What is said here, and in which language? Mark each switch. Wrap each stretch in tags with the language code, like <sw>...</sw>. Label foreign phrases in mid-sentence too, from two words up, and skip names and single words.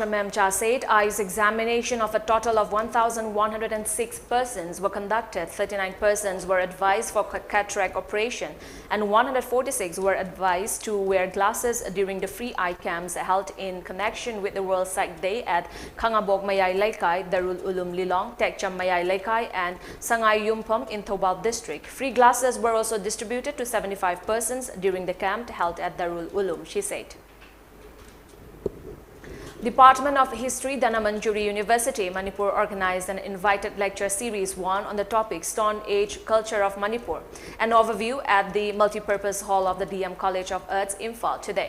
<en>Memcha said eyes examination of a total of 1,106 persons were conducted. 39 persons were advised for cataract operation and 146 were advised to wear glasses during the free eye camps held in connection with the World Sight Day at Khangabok Mayai Laikai, Darul Ulum Lilong, Tekcham Mayai Laikai and Sangai Yumpam in Thoubal District. Free glasses were also distributed to 75 persons during the camp held at Darul Ulum, she said. Department of History, Danamanjuri University, Manipur organized an invited lecture series 1 on the topic Stone Age Culture of Manipur, an overview at the multipurpose hall of the DM College of Arts, Imphal today.</en>